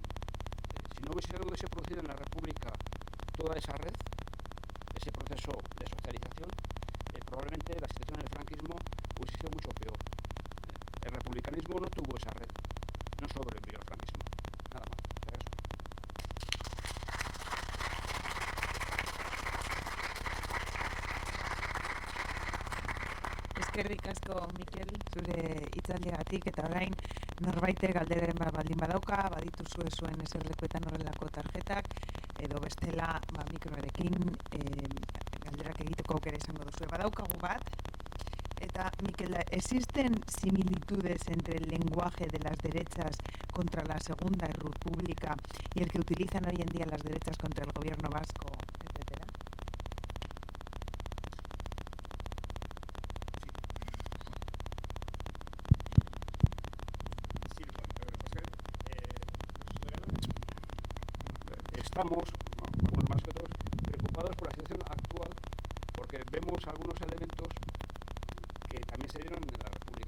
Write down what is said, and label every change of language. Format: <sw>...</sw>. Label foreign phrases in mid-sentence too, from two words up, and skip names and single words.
<es>Si no hubiese producido en la República toda esa red, ese proceso de socialización, probablemente la situación del franquismo hubiese sido mucho peor. El republicanismo no tuvo esa red, no sobrevivió al franquismo. Nada más. Gracias.</es> <eu>Eskerrik asko, Mikel, zure hitzaldiagatik, eta orain norbaitek galderen baldin badauka, badituzue zuen eserlekuetan horrelako tarjetak, edo bestela mikroarekin galderak egiteko aukera izango duzue. Badaukagu bat, eta Mikel,</eu> <es>¿existen similitudes entre el lenguaje de las derechas contra la Segunda República y el que utilizan hoy en día las derechas contra el gobierno vasco, etcétera? Estamos, unos más que otros, preocupados por la situación actual, porque vemos algunos elementos que también se dieron en la República.</es>